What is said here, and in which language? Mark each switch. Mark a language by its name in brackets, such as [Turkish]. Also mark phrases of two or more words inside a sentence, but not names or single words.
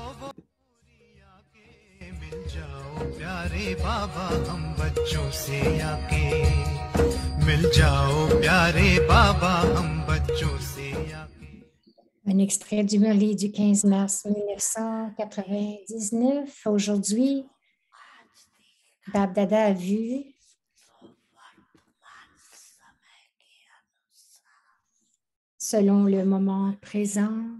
[Hindi] वो पूरी आके मिल जाओ प्यारे बाबा हम बच्चों से आके मिल जाओ प्यारे बाबा हम बच्चों से आके. [French] Un extrait du Merli du 15 mars 1999. Aujourd'hui, Bab Dada a vu selon le moment présent,